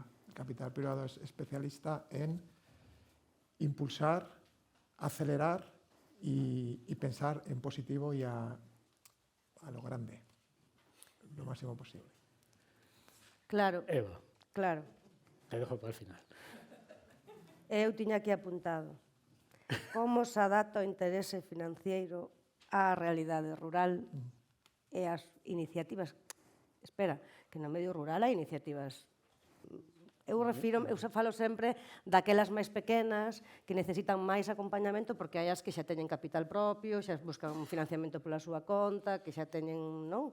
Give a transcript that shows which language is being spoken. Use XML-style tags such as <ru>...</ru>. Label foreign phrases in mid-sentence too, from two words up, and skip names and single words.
<es>El capital privado es especialista en impulsar, acelerar y pensar en positivo y a lo grande, lo máximo posible. Claro. Eva. Claro. Te dejo para el final.</es> <gl>Eu tiña aquí apuntado. como se adapta o interese financiero á realidade rural e as iniciativas. Espera, que no medio rural hai iniciativas. Eu falo sempre daquelas máis pequenas que necesitan máis acompañamento porque hai as que xa teñen capital propio, xa buscan un financiamento pola súa conta, que xa teñen, non?</gl>